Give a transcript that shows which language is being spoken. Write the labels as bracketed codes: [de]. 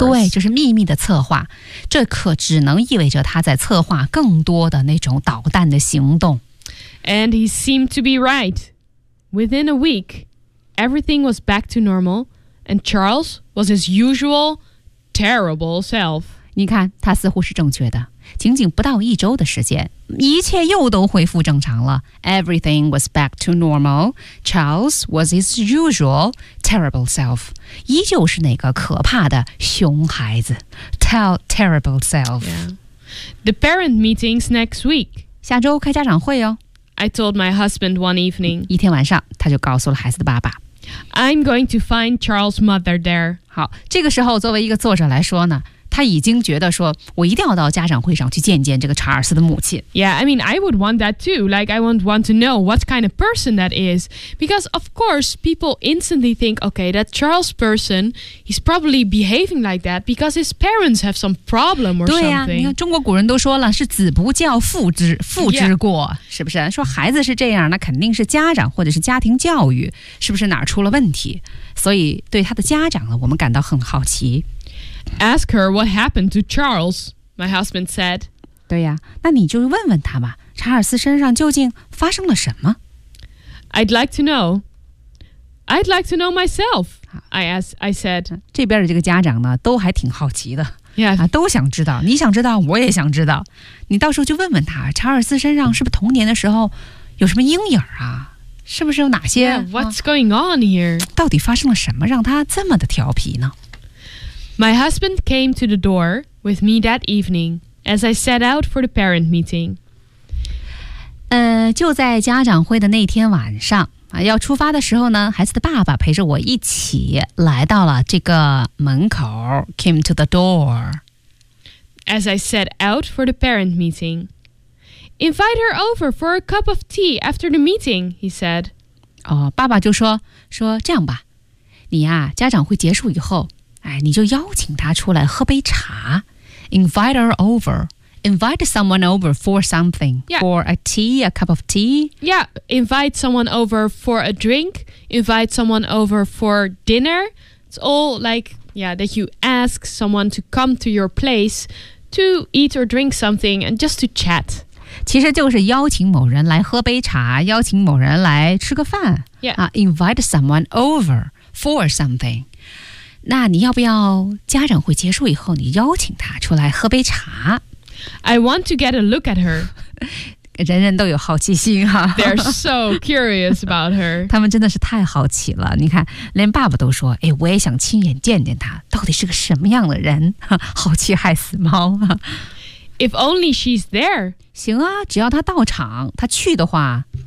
[zh] 对，就是秘密的策划。这可只能意味着他在策划更多的那种捣蛋的行动。 [en] And he seemed to be right. Within a week, everything was back to normal, and Charles was his usual terrible self. [zh] 你看他似乎是正确的，仅仅不到一周的时间，一切又都恢复正常了。 [en] Everything was back to normal. Charles was his usual terrible self. [zh] 依旧是那个可怕的熊孩子 [en] terrible self、 yeah. The parent meetings next week. [zh] 下周开家长会哦。 [en] I told my husband one evening. [zh] 一天晚上他就告诉了孩子的爸爸， [en] I'm going to find Charles' mother there. [zh] 好，这个时候作为一个作者来说呢，他已经觉得说，我一定要到家长会上去见见这个查尔斯的母亲。 [en] Yeah, I mean, I would want that too. Like, I would want to know what kind of person that is. Because, of course, people instantly think, okay, that Charles person, he's probably behaving like that because his parents have some problem or something. [zh] 对啊，你看中国古人都说了，是子不教父之过、 yeah. 是不是？说孩子是这样，那肯定是家长或者是家庭教育，是不是哪儿出了问题？所以对他的家长呢，我们感到很好奇。 [en] Ask her what happened to Charles, my husband said. [zh] 对呀，那你就问问他吧，查尔斯身上究竟发生了什么？ [en] I'd like to know. I'd like to know myself. I said. [zh] 这边的这个家长呢，都还挺好奇的。 Yeah. 啊，都想知道，你想知道，我也想知道。你到时候就问问他，查尔斯身上是不是童年的时候有什么阴影啊？是不是有哪些 [en] What's going on here? [zh] 到底发生了什么让他这么的调皮呢？ [en] My husband came to the door with me that evening as I set out for the parent meeting. [zh] 就在家长会的那天晚上啊，要出发的时候呢，孩子的爸爸陪着我一起来到了这个门口 [en] came to the door. As I set out for the parent meeting. Invite her over for a cup of tea after the meeting, he said. [zh] 哦，爸爸就说，说这样吧，你呀，家长会结束以后，哎，你就邀请她出来喝杯茶。 [en] Invite her over. Invite someone over for something. Yeah. For a tea, a cup of tea. Yeah, invite someone over for a drink. Invite someone over for dinner. It's all like, yeah, that you ask someone to come to your place to eat or drink something and just to chat. [zh] 其实就是邀请某人来喝杯茶，邀请某人来吃个饭。 Yeah. [en] Invite someone over for something. [zh] 那你要不要家长会结束以后你邀请他出来喝杯茶？ I want to get a look at her. 人人都有好奇心啊。 [en] They're so curious about her. [zh] 他们真的是太好奇了。你看连爸爸都说，哎，我也想亲眼见见他到底是个什么样的人。好奇害死猫啊。 [en] If only she's there. [zh] 行啊，只要她到场，她去的话。